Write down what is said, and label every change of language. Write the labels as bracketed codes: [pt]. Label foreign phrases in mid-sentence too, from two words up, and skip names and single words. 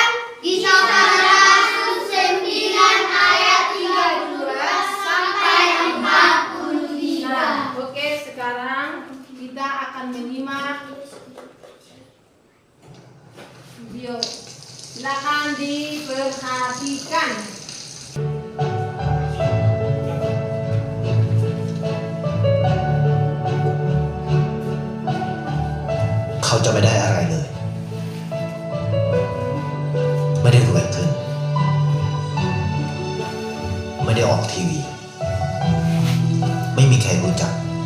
[id] Kisah Rasul 9 ayat 32 sampai 45. Nah, oke, sekarang kita akan menyimak video. Silakan diperhatikan. [th] เขาจะไม่ได้อะไรเลย ไม่ได้รวยขึ้น ไม่ได้ออกทีวี ไม่มีใครรู้จัก